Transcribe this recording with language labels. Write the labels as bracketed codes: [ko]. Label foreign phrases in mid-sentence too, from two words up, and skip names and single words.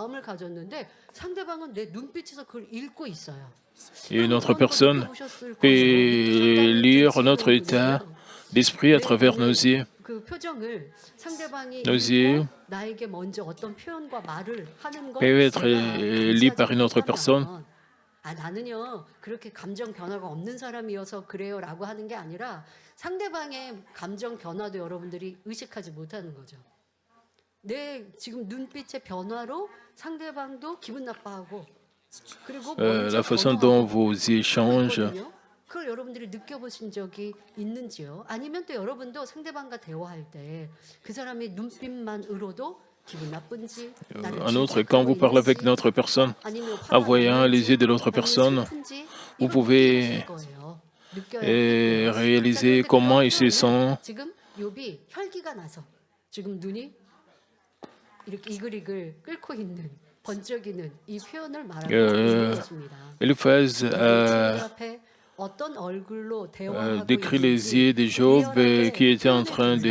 [fr] Et une autre personne peut lire notre état d'esprit à travers nos yeux. Nos yeux peuvent être lus par une autre personne. [ko] 나는요 그렇게 감정 변화가 없는 사람이어서 그래요라고 하는 게 아니라 상대방의 감정 변화도 여러분들이 의식하지 못하는 거죠. 내 지금 눈빛의 변화로 상대방도 기분 나빠하고 그리고 [fr] la façon dont vos yeux changent. [ko] 그걸 여러분들이 느껴보신 적이 있는지요? 아니면 또 여러분도 상대방과 대화할 때 그 사람의 눈빛만으로도 [fr] Un autre, quand vous parlez avec notre personne, en voyant les yeux de l'autre personne, vous pouvez réaliser comment il se sent. Eliphaz décrit les yeux de Job qui étaient en train de...